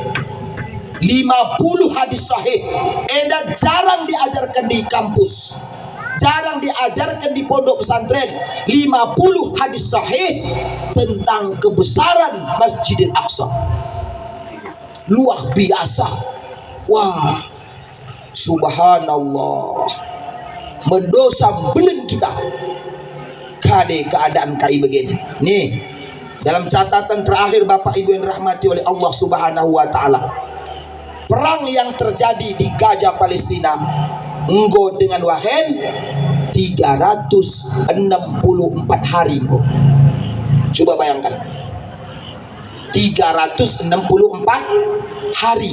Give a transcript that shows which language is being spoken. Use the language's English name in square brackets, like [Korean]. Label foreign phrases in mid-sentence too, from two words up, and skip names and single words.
[Indonesian] 50 hadis sahih enda jarang diajarkan di kampus, jarang diajarkan di pondok pesantren. 50 hadis sahih tentang kebesaran Masjidil Aqsa. Luar biasa. Wah, subhanallah, [Batak Karo] mendosa belen kita kade keadaan kai begini nih. [Indonesian] Dalam catatan terakhir Bapak Ibu yang rahmati oleh Allah Subhanahu wa taala, perang yang terjadi di Gaza Palestina enggo dengan wahen 364 hari. Coba bayangkan, 364 hari.